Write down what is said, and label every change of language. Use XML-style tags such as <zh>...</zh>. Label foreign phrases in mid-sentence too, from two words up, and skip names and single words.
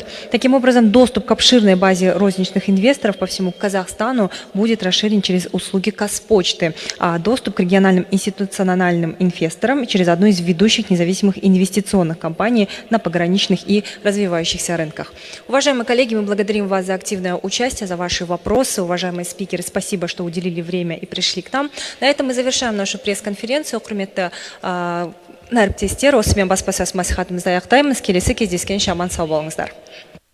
<ru>Таким образом, доступ к обширной базе розничных инвесторов по всему Казахстану будет расширен через услуги Казпочты, а доступ к региональным институциональным инвесторам через одну из ведущих независимых инвестиционных компаний на пограничных и развивающихся рынках. Уважаемые коллеги, мы благодарим вас за активное участие, за ваши вопросы. Уважаемые спикеры, спасибо, что уделили время и пришли к нам. На этом мы завершаем нашу пресс-конференцию.</ru> <kk>Нәріптестер, осымен баспасөз мәслихатымызды аяқтаймыз. Келесі кездескенше аман сау болыңыздар.</kk>